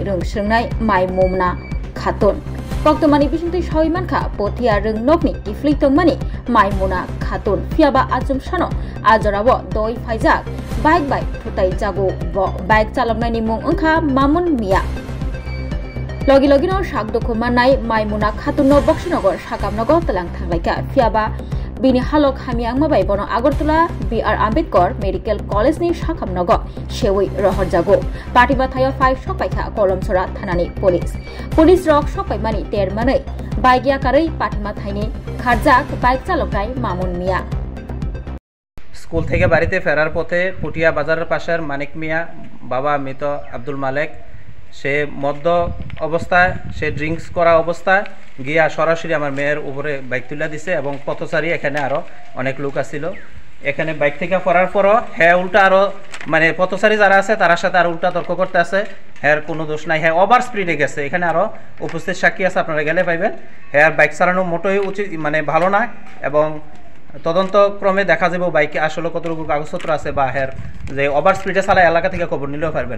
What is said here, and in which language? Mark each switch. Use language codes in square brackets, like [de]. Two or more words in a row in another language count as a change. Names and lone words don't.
[trp] rung srengnai mai momna khaton Poktomani bisingtui shoi mankha pothia rung nok ni kifli tongmani mai mona khaton fiaba ajum shano ajorabo doi faijak bike by thutai jago bo bike chaloknai ni mung ongkha Mamun Mia Logi no shak dokho manai mai mona khaton no Bokshinagar sakamnagar talang thanglaika fiaba Bini halok hamiang mabai bono Agartala B.R. Ambedkar Medical College ni sakamnago sewi rohor jago Patiba thayo 5 sokpaikha Kolomsora thanani police rok sokpaimani termanai baigya karai patima thaini kharjak bike chaloknai Mamun Mia [bn] স্কুল থেকে বাড়িতে ফেরার পথে পুটিয়া বাজারের পাশের মানিক মিয়া বাবা মৃত আব্দুল মালেক সে মদ্য অবস্থায় সে ড্রিঙ্কস করা অবস্থায় গিয়া সরাসরি আমার মেয়ের উপরে বাইক তুলে দিছে এবং পথচারী এখানে আরো অনেক লোক আছিল এখানে বাইক থেকে পড়ার পরও হ্যাঁ উল্টা আরো মানে পথচারী যারা আছে তার সাথে আর উল্টা তর্ক করতে আছে হ্যাঁ কোনো দোষ নাই হ্যাঁ [en] over speede [bn] গেছে এখানে আরো উপস্থিত সাক্ষী আছে আপনারা গেলে পাইবেন হ্যাঁ বাইক চালানো মোটেই উচিত মানে ভালো না এবং তদন্ত ক্রমে দেখা যাবে বাইকে আসলে কতটুকু কাগজপত্র আছে বা হের যে [en] over speede [bn] চালায় এলাকা থেকে খবর নিলেও পারবেন